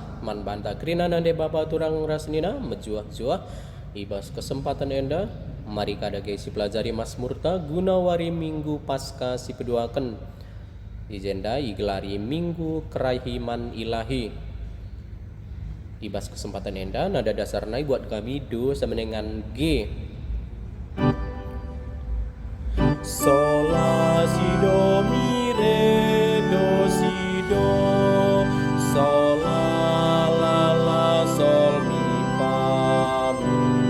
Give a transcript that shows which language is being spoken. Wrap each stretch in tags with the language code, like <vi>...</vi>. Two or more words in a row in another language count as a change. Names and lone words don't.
<btx>Man banta krina nande bapa turang rasnina mejuah-juah ibas kesempatan enda. Mari kada si pelajari Mazmurta guna wari Minggu Paskah si peduaken. Ijenda igelari Minggu Kerahiman Ilahi. Ibas kesempatan enda nada dasar nai buat kami do semenengan G. Sol la si do mi re do si do, sol la sol mi fa mi,</btx>